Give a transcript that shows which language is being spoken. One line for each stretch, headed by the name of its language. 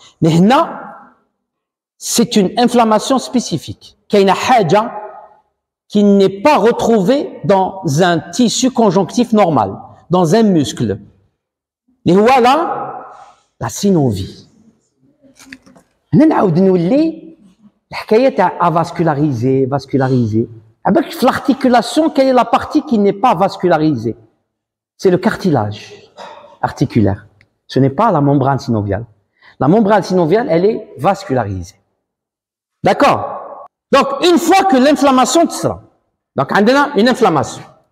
French: Mais
Arabic: هنا
French: c'est une inflammation spécifique.
Arabic: كاينة حاجة
French: qui n'est pas retrouvée dans un tissu conjonctif normal, dans un muscle. Et voilà la synovie.
Arabic: هنا نعاود نولي الحكاية تاع
French: avascularisé, vascularisé. Avec l'articulation, quelle est la partie qui n'est pas vascularisée? C'est le cartilage articulaire. Ce n'est pas la membrane synoviale. La membrane synoviale, elle est vascularisée. D'accord? Donc, une fois que l'inflammation sera, donc on a une inflammation.